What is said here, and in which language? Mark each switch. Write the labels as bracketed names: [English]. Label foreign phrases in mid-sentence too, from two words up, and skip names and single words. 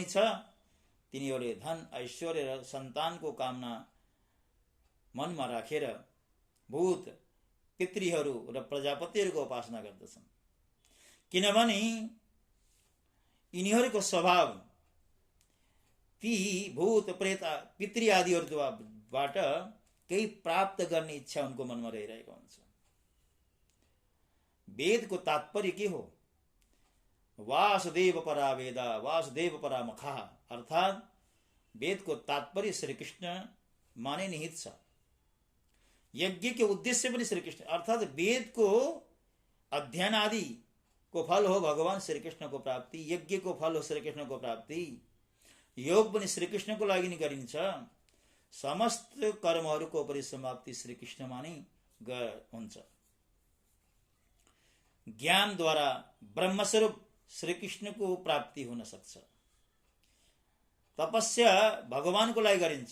[Nepali] छ तिनीहरूले धन ऐश्वर्य र सन्तानको कामना मनमा राखेर भूत पितृहरू र प्रजापतिहरूको उपासना गर्दछन्, किनभने यिनीहरूको स्वभाव ती भूत प्रेत पितृ आदिहरूबाट केही प्राप्त गर्ने इच्छा उनको मनमा रहिरहेको हुन्छ। वेदको तात्पर्य के हो? [Sanskrit] वासुदेव परा वेदा वासुदेव परा मखा, [Nepali] अर्थात वेदको तात्पर्य श्री कृष्ण माने निहित छ। यज्ञ के उद्देश्य पनि श्री कृष्ण, अर्थात वेद को अध्ययन आदि को फल हो भगवान श्री कृष्ण को प्राप्ति, यज्ञ को फल हो श्री कृष्ण को प्राप्ति, योग पनि श्री कृष्ण को लागि नै गरिन्छ। समस्त कर्महरूको परिसमाप्ति श्री कृष्णमा नै हुन्छ। ज्ञान द्वारा ब्रह्मस्वरूप श्री कृष्ण को प्राप्ति हुन सक्छ। तपस्या भगवान को लागि गरिन्छ।